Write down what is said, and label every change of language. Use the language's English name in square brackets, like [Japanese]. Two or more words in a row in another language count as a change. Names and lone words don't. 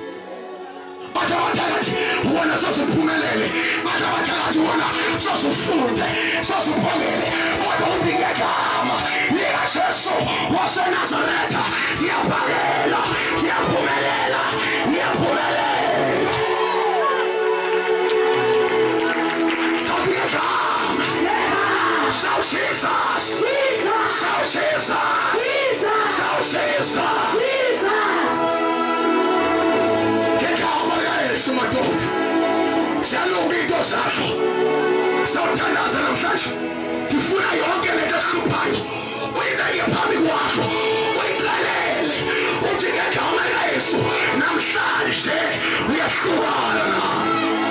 [Zulu] Bathi abathakathi wona sosiphumelele, bathi abathakathi wona sosifunde, sosiphongele, kodwa udinga igama likaJesu waseNazaretha. Ngiyaphakela, ngiyaphumelela, ngiyaphumelela. [English] Shout Jesus! Jesus! Shout Jesus! Jesus! Shout Jesus! Jesus! [Zulu] Ngegama likaYesu madoda, siyalunga into zakho, sawuthandaza namhlanje. Ngifuna yonke lento ehluphayo uyibeke phambi kwakho, uyiqalele uthi ngegama likaYesu namhlanje uyahlukana nami.